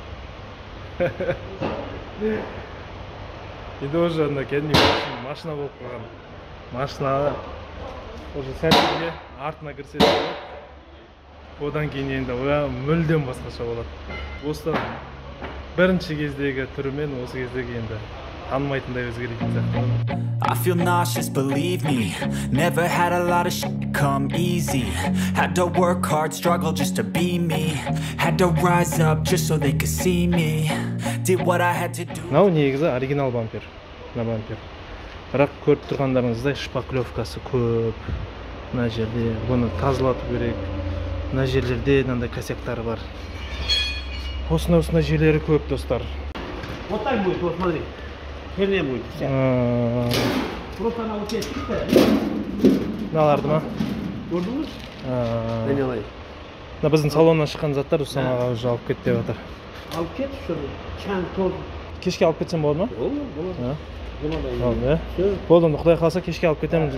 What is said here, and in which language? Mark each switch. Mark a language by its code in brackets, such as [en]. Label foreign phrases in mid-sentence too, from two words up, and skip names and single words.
[kk] Енді уже кәдімгі машина болып қалған. Машина уже сәлімге артына кірсе болады. Одан кейін енді мүлдем басқаша болады. Осыдан бірінші кездегі түрімен осы кездегі енді танымайтындай өзгеретін сияқты. [en] I feel nauseous, believe me. Never had a lot of shit come easy. Had to work hard, struggle just to be me. Had to rise up just so they could see me. Did what I had to do. [kk] Мынау негізі оригинал бампер. Мына бампер. Бірақ көріп тұрғандарыңыздай шпаклевкасы көп. Мына жерде бұны тазалату керек. Мына жерлерде мынандай косяктары бар. Осындай жерлері көп, достар. [ru] Вот так будет, вот смотри. Херня будет вся. Просто она вот здесь чистая. [kk] Мыналарды ма? Көрдіңіз? Айналайын. Мына біздің салоннан шыққан заттар Усамаға уже алып кет деп жатыр. Алып кет, что чан тоз. Кешке алып кетсем болады ма? Болады. Болды. Болды, онда Құдай қаласа кешке алып кетемін.